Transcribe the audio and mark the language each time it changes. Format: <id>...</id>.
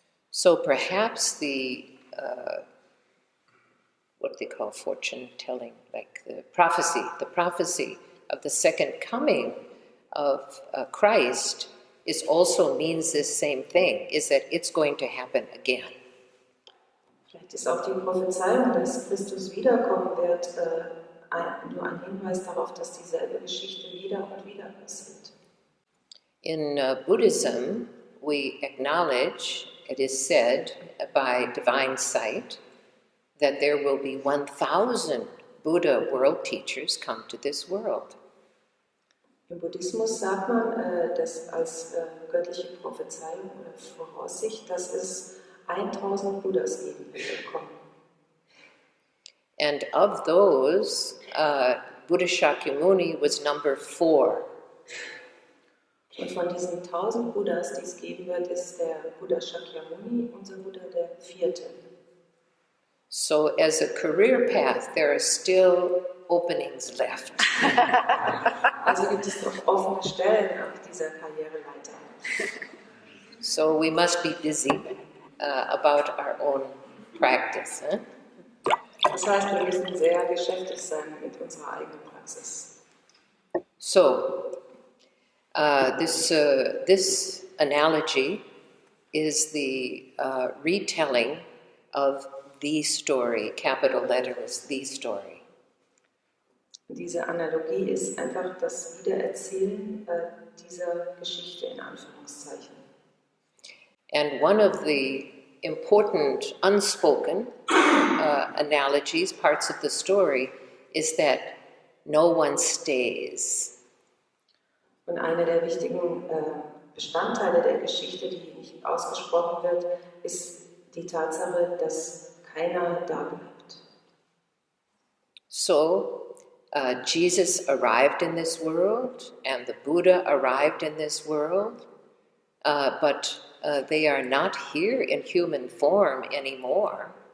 <en>So perhaps the what they call fortune telling, like the prophecy of the second coming of Christ is also means this same thing, is that it's going to happen again.</en> <de>Vielleicht ist auch die Prophezeiung, dass Christus wiederkommen wird, nur ein Hinweis darauf, dass dieselbe Geschichte wieder und wieder passiert.</de> <en>In Buddhism, we acknowledge, it is said by divine sight, that there will be 1,000 Buddha world teachers come to this world.</en> <de>Im Buddhismus sagt man, dass als göttliche Prophezeiung oder Voraussicht, dass es 1000 Buddhas geben wird.</de> <en>And of those, Buddha Shakyamuni was number 4.</en> <de>Und von diesen 1000 Buddhas, die es geben wird, ist der Buddha Shakyamuni, unser Buddha, der 4.</de> <en>So as a career path, there are still openings left.</en> <de>Also gibt es noch offene Stellen auf dieser Karriereleiter.</de> <en>So we must be busy about our own practice.</en> <de>Das heißt, wir müssen sehr geschäftig sein mit unserer eigenen Praxis.</de> <en>So this analogy is the retelling of the story, capital letters, the story.</en> <de>Diese Analogie ist einfach das Wiedererzählen dieser Geschichte in Anführungszeichen.</de> <en>And one of the important unspoken analogies, parts of the story, is that no one stays.</en> <de>Und einer der wichtigen Bestandteile der Geschichte, die nicht ausgesprochen wird, ist die Tatsache, dass keiner da bleibt.</de> <en>So, Jesus arrived in this world, and the Buddha arrived in this world, but they are not here in human form anymore.</en>